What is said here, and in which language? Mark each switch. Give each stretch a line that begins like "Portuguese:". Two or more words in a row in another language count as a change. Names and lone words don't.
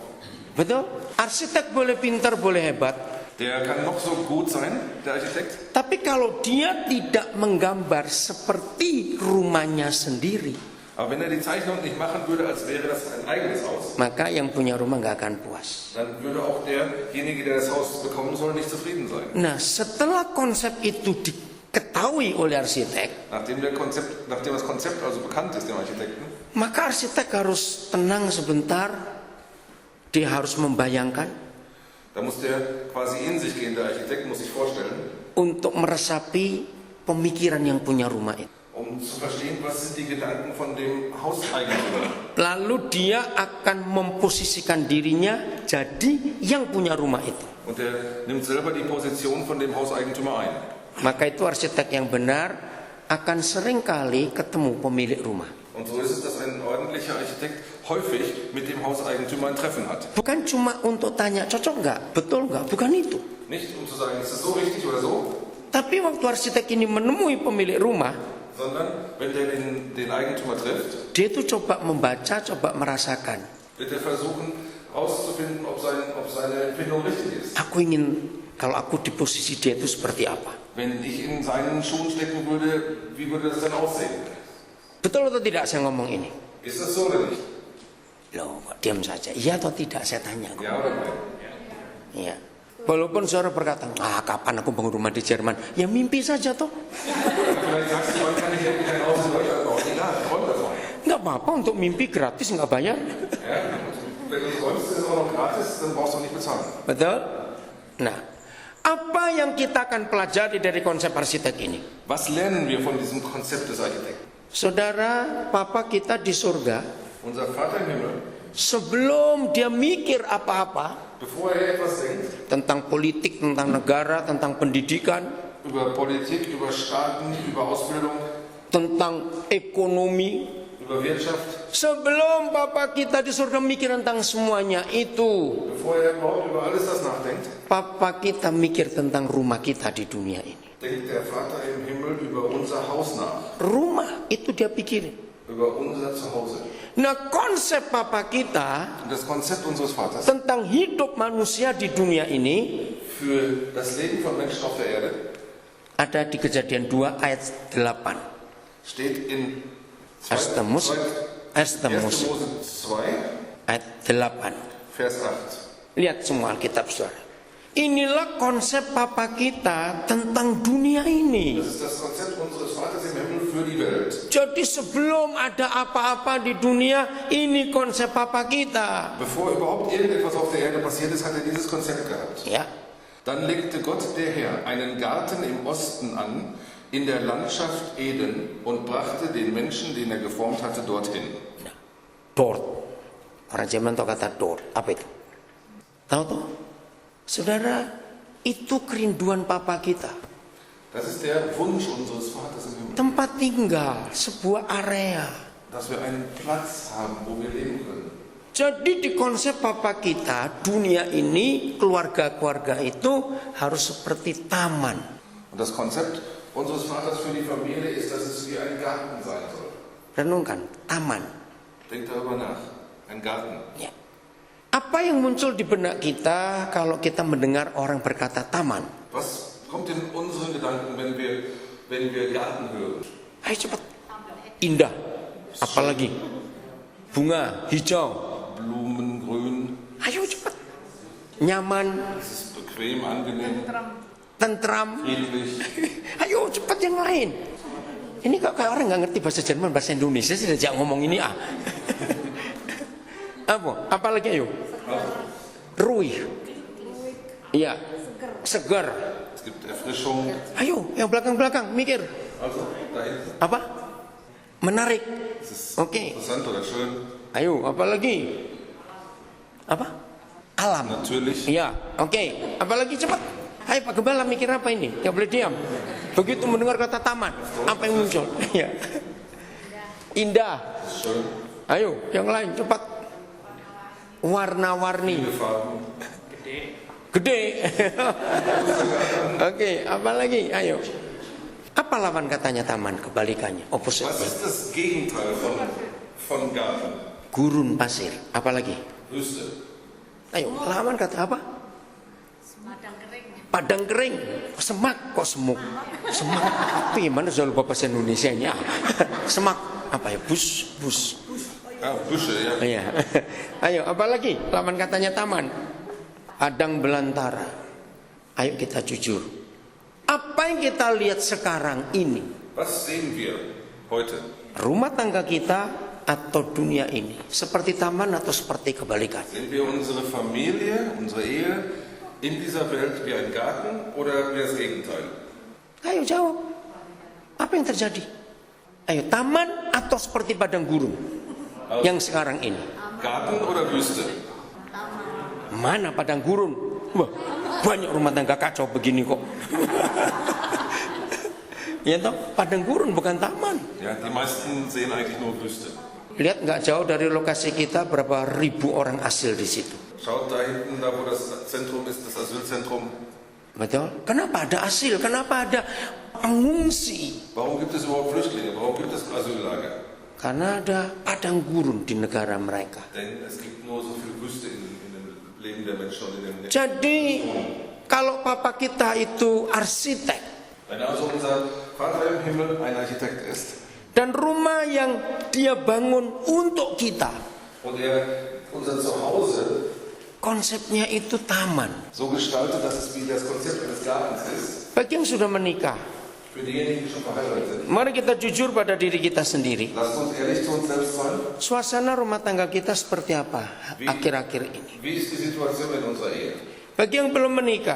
Indonesian: Betul? Arsitek boleh pintar, boleh hebat.
German: Der kann noch so gut sein, der Architekt,
Indonesian: Tapi kalau dia tidak menggambar seperti rumahnya sendiri,
German: Aber wenn die Zeichnung nicht machen würde, als wäre das ein eigenes Haus,
Indonesian: maka yang punya rumah nggak akan puas.
German: dann würde auch derjenige, der das Haus bekommen soll, nicht zufrieden sein.
Indonesian: Nah, setelah konsep itu diketahui oleh arsitek,
German: Nachdem das Konzept also bekannt ist dem Architekten,
Indonesian: maka arsitek harus tenang sebentar. Dia harus membayangkan,
German: da muss der quasi in sich gehen, der Architekt muss sich vorstellen,
Indonesian: untuk meresapi pemikiran yang punya rumah itu.
German: um zu verstehen, was sind die Gedanken von dem Hauseigentümer.
Indonesian: Lalu dia akan memposisikan dirinya jadi yang punya rumah itu.
German: Und der nimmt selber die Position von dem Hauseigentümer ein.
Indonesian: Maka itu arsitek yang benar akan seringkali ketemu pemilik rumah.
German: Und so ist es, dass ein ordentlicher Architekt häufig mit dem Hauseigentümer ein Treffen hat.
Indonesian: Bukan cuma untuk tanya cocok nggak, betul nggak, bukan itu.
German: Nicht um zu sagen, ist es so richtig oder so,
Indonesian: Tapi waktu arsitek ini menemui pemilik rumah,
German: sondern wenn der den Eigentümer trifft,
Indonesian: dia itu coba membaca, coba merasakan.
German: wird er versuchen herauszufinden, ob seine Empfindung richtig ist.
Indonesian: Aku ingin, kalau aku di posisi dia itu seperti apa.
German: Wenn ich in seinen Schuhen stecken würde, wie würde das dann aussehen?
Indonesian: Betul atau tidak saya ngomong ini?
German: Ist das so oder nicht?
Indonesian: Loh, kok diam saja. Iya atau tidak saya tanya.
German: Ja oder nein?
Indonesian: Iya. Walaupun saudara berkata, kapan aku bangun rumah di Jerman? Ya mimpi saja toh.
German: Vielleicht sagst du, wann kann ich endlich ein Haus in Deutschland bauen? Egal, träum davon.
Indonesian: Nggak apa-apa, untuk mimpi gratis nggak bayar.
German: Ja? Wenn du träumst, ist es auch noch gratis, dann brauchst du auch nicht bezahlen.
Indonesian: Betul? Nah, apa yang kita akan pelajari dari konsep arsitek ini?
German: Was lernen wir von diesem Konzept des Architekten?
Indonesian: Saudara, papa kita di surga,
German: Unser Vater im Himmel,
Indonesian: sebelum dia mikir apa-apa
German: bevor er etwas denkt,
Indonesian: tentang politik, tentang negara, tentang pendidikan,
German: über Politik, über Staaten, über Ausbildung,
Indonesian: tentang ekonomi,
German: über Wirtschaft,
Indonesian: sebelum papa kita di surga mikir tentang semuanya itu,
German: bevor er überhaupt über alles das nachdenkt,
Indonesian: papa kita mikir tentang rumah kita di dunia ini.
German: denkt der Vater im Himmel über unser Haus nach,
Indonesian: Rumah itu dia pikirin.
German: über unser Zuhause.
Indonesian: Nah, konsep papa kita
German: Und das Konzept unseres Vaters
Indonesian: tentang hidup manusia di dunia ini
German: für das Leben von Menschen auf der Erde
Indonesian: ada di Kejadian 2 ayat 8.
German: steht in 1. 1. Mose Mose 2,
Indonesian: ayat 8.
German: Vers 8.
Indonesian: Lihat semua Alkitab saudara. Inilah konsep papa kita tentang dunia ini.
German: Das ist das Konzept unseres Vaters im Himmel für die Welt.
Indonesian: Jadi sebelum ada apa-apa di dunia, ini konsep papa kita.
German: Bevor überhaupt irgendetwas auf der Erde passiert ist, hat er dieses Konzept gehabt.
Indonesian: Ya,
German: Dann legte Gott der Herr einen Garten im Osten an, in der Landschaft Eden, und brachte den Menschen, den er geformt hatte, dorthin. dort.
Indonesian: Orang Jerman tahu kata dort. Apa itu? Tahu tuh? Saudara, itu kerinduan papa kita.
German: Das ist der Wunsch unseres Vaters im Himmel,
Indonesian: Tempat tinggal, sebuah area.
German: dass wir einen Platz haben, wo wir leben können.
Indonesian: Jadi di konsep papa kita, dunia ini, keluarga-keluarga itu harus seperti taman.
German: Und das Konzept unseres Vaters für die Familie ist, dass es wie ein Garten sein soll.
Indonesian: Renungkan, taman.
German: Denkt darüber nach. Ein Garten.
Indonesian: Ya. Apa yang muncul di benak kita kalau kita mendengar orang berkata taman?
German: Was kommt in unseren Gedanken, wenn wir Garten hören?
Indonesian: Ayo cepat. Indah. Apalagi? Bunga, hijau.
German: Blumen, grün.
Indonesian: Ayo cepat. Nyaman,
German: Es ist bequem, angenehm,
Indonesian: tentram.
German: friedlich.
Indonesian: Ayo cepat yang lain. Ini kok kayak orang nggak ngerti bahasa Jerman, bahasa Indonesia sih jangan ngomong ini Apa? Apalagi ayo? Ruih. Iya. Segar.
German: Es gibt Erfrischung.
Indonesian: Ayo, yang belakang-belakang mikir.
German: Also, da hinten.
Indonesian: Apa? Menarik.
German: Es ist
Indonesian: Oke.
German: interessant oder schön.
Indonesian: Ayo, apalagi? Apa? Alam.
German: Natürlich.
Indonesian: Iya, oke. Apalagi cepat. Hai Pak Gembala mikir apa ini? Gak boleh diam. Begitu mendengar kata taman, apa yang muncul? Iya. Indah.
German: Schön.
Indonesian: Ayo, yang lain cepat. Warna-warni.
German: Viele Farben.
Indonesian: Gede. Oke, apalagi? Ayo. Apa lawan katanya taman? Kebalikannya, opposite.
German: Was ist das Gegenteil von Garten?
Indonesian: Gurun pasir. Apalagi?
German: Wüste.
Indonesian: Ayo, lawan kata apa? Padang kering. Semak. Kok semuk? Semak. Gimana soal bahasa Indonesianya? Semak. Apa ya? Bus.
German: Büsche, ya.
Indonesian: Iya. Ayo, apalagi lawan katanya taman. Padang belantara. Ayo kita jujur. Apa yang kita lihat sekarang ini?
German: Was sehen wir heute?
Indonesian: Rumah tangga kita atau dunia ini? Seperti taman atau seperti kebalikan?
German: Sehen wir unsere Familie, unsere Ehe in dieser Welt wie ein Garten oder wie das Gegenteil?
Indonesian: Ayo jawab. Apa yang terjadi? Ayo, taman atau seperti padang gurun yang sekarang ini?
German: Garten oder Wüste?
Indonesian: Mana padang gurun? Wah, banyak rumah tangga kacau begini kok. Ya toh, padang gurun bukan taman.
German: Ja, die meisten sehen eigentlich nur Wüste.
Indonesian: Lihat nggak jauh dari lokasi kita berapa ribu orang asil di situ.
German: Schaut da hinten, da wo das Zentrum ist, das Asylzentrum.
Indonesian: Betul? Kenapa ada asil? Kenapa ada pengungsi?
German: Warum gibt es überhaupt Flüchtlinge? Warum gibt es Asyllager?
Indonesian: Karena ada padang gurun di negara mereka.
German: Denn es gibt nur so viel Wüste in dem Leben der Menschen und in den
Indonesian: Jadi kalau papa kita itu arsitek
German: Wenn also unser Vater im Himmel ein Architekt ist
Indonesian: dan rumah yang dia bangun untuk kita,
German: und er unser Zuhause
Indonesian: konsepnya itu taman.
German: so gestaltet, dass es wie das Konzept eines Gartens ist,
Indonesian: Bagi yang sudah menikah,
German: für diejenigen, die schon verheiratet sind,
Indonesian: mari kita jujur pada diri kita sendiri.
German: lasst uns ehrlich zu uns selbst sein.
Indonesian: Suasana rumah tangga kita seperti apa akhir-akhir ini?
German: Wie ist die Situation in unserer Ehe?
Indonesian: Bagi yang belum menikah,